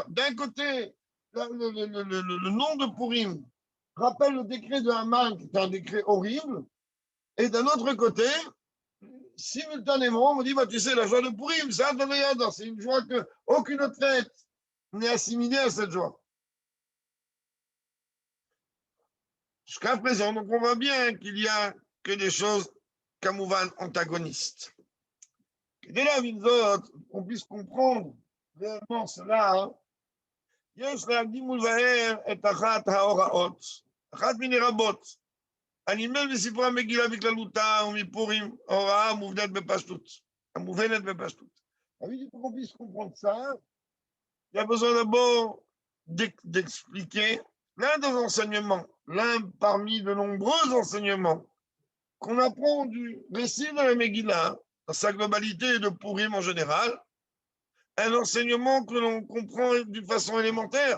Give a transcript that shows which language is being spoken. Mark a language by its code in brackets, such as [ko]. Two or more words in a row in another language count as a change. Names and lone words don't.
[fr] D'un côté, le nom de Purim rappelle le décret de Haman, qui est un décret horrible, et d'un autre côté, simultanément, on me dit, bah, tu sais, la joie de Purim, c'est une joie qu'aucune autre fête n'est assimilée à cette joie. Jusqu'à présent, donc on voit bien qu'il n'y a que des choses kamouvan antagonistes. Dès là, on puisse comprendre réellement cela, [he] יש להקדים ולבאר את אחת ההוראות, אחת מיני רבות, הנלמד בספרי המגילה בכללותה ומפורים, הוראה המובנת בפשטות. [fr] Pour qu'on puisse comprendre ça, il y a besoin d'abord d'expliquer l'un des enseignements, l'un parmi de nombreux enseignements qu'on apprend du récit de la Megillah, dans sa globalité et de Purim en général, un enseignement que l'on comprend d'une façon élémentaire.